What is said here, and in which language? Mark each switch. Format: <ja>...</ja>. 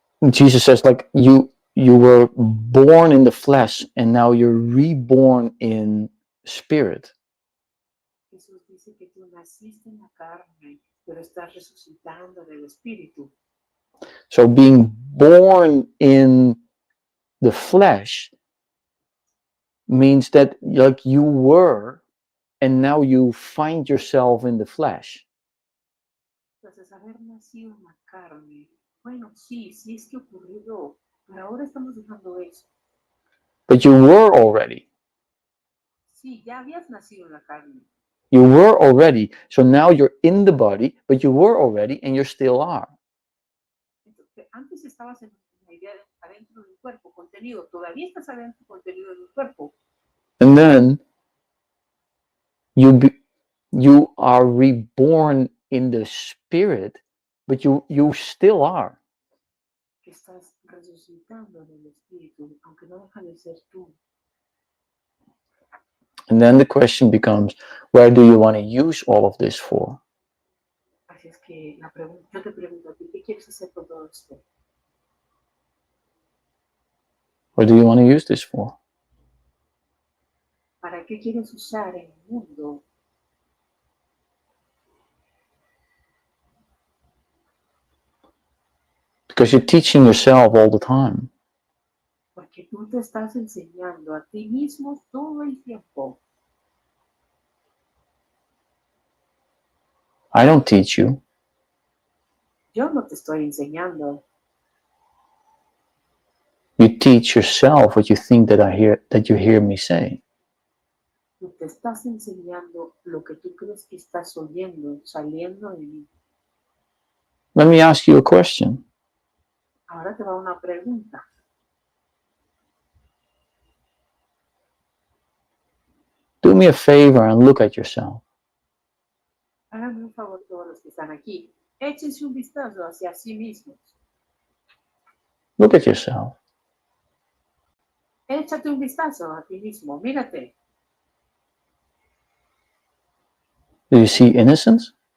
<en>Jesus says, like, you were born in the flesh and now you're reborn in spirit.</en> <es>Jesús dice que tú naciste en la carne, pero estás resucitando en el espíritu.</es> <en>So being born in the flesh means that, like, you were and now you find yourself in the flesh.</en> <es>Entonces, haber nacido en la carne, bueno, sí es que ocurrió, pero ahora estamos dejando eso.</es> <en>But you were already.</en> <es>Sí, ya habías nacido en la carne.</es> <en>You were already. So now you're in the body, but you were already and you still are.</en> <es>Entonces, antes estabas en la idea de adentro del cuerpo, contenido. Todavía estás adentro contenido del cuerpo.</es> <en>And then you are reborn in the spirit, but you still are.</en> <es>Que estás resucitando en el espíritu, aunque no deja de ser tú.</es> <en>And then the question becomes, where do you want to use all of this for?</en> <es>Así es que yo te pregunto a ti, ¿qué quieres hacer con todo esto?</es> <en>What do you want to use this for?</en> <es>¿Para qué quieres usar el mundo?</es> <en>Because you're teaching yourself all the time.</en> <es>Porque tú te estás enseñando a ti mismo todo el tiempo.</es> <en>I don't teach you.</en> <es>Yo no te estoy enseñando.</es> <en>You teach yourself what you think that you hear me say.</en> <es>Tú te estás enseñando lo que tú crees que estás oyendo, saliendo de mí.</es> <en>Let me ask you a question.</en> <es>Ahora te va una pregunta.</es> <en>Do me a favor and look at yourself.</en> <es>Háganme un favor todos los que están aquí. Échense un vistazo hacia sí mismos.</es> <en>Look at yourself.</en> <es>Échate un vistazo a ti mismo. Mírate.</es> <en>Do you see innocence?</en>